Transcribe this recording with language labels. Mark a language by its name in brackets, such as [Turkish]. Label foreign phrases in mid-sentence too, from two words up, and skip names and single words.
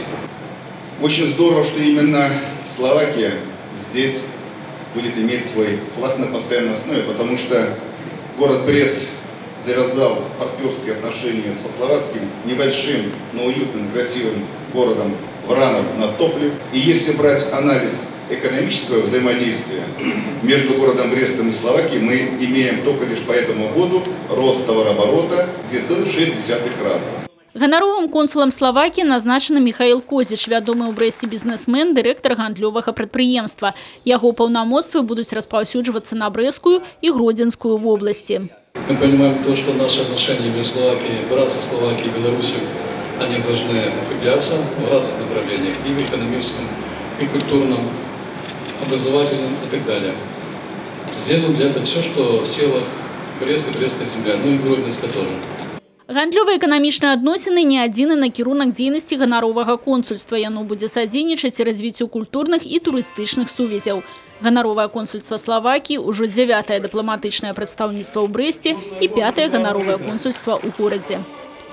[Russian] Очень здорово, что именно Словакия здесь будет иметь свой вклад на постоянной основе, потому что город Брест завязал партнерские отношения со словацким небольшим, но уютным, красивым городом Вранов на Топле. И если брать анализ экономического взаимодействия между городом Брестом и Словакией, мы имеем только лишь по этому году рост товарооборота 2,6 раза. [Belarusian] Ганаровым консулам Словакии назначены Михаил Козіч, вядомы ў Брэсце бізнесмен, дырэктар гандлёвага прадпрыемства. Яго паўнамоцтвы будуць распаўсюджвацца на Брэсцкую и Гродзенскую [Russian] в области. Мы понимаем то, что наши отношения между Словакией, братство Словакии и Беларусью, они должны укрепляться в разных направлениях, и в экономическом, и культурном, образовательном и так далее. Сделаем для этого все, что в силах Бреста и Брестская земля, ну и Гродненская тоже. [Belarusian] Гандлёва-эканамічныя адносіны не адзіны накірунак дзейнасці ганаровага консульства. Яно будзе садзейнічаць развіццю культурных і турыстычных сувязяў. Ганаровае консульства Словакии ўжо 9-е дыпламатычнае прадстаўніцтва ў Брэсце і 5-е ганаровае консульства ў горадзе.